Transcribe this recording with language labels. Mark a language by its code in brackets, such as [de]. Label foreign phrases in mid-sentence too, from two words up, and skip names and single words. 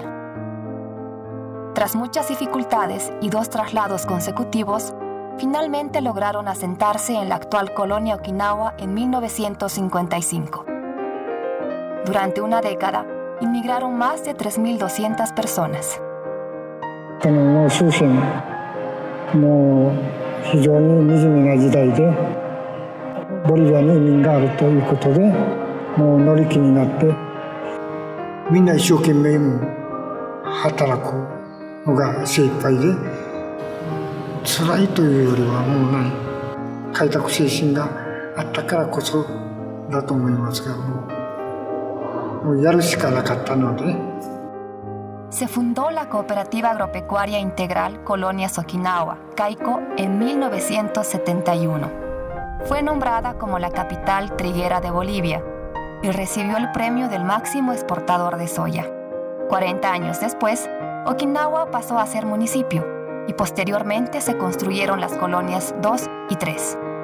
[es] Tras muchas dificultades y 2 traslados consecutivos, finalmente lograron asentarse en la actual colonia Okinawa en 1955. Durante una década, inmigraron más de 3.200 personas. [ja] 非常に惨めな時代でボリビアに移民があるということでもう乗り気になってみんな一生懸命働くのが精一杯で辛いというよりはもうない開拓精神があったからこそだと思いますがもうやるしかなかったので。 [es] Se fundó la Cooperativa Agropecuaria Integral Colonias Okinawa, CAICO, en 1971. Fue nombrada como la capital triguera de Bolivia y recibió el premio del máximo exportador de soya. 40 años después, Okinawa pasó a ser municipio y posteriormente se construyeron las colonias 2 y 3.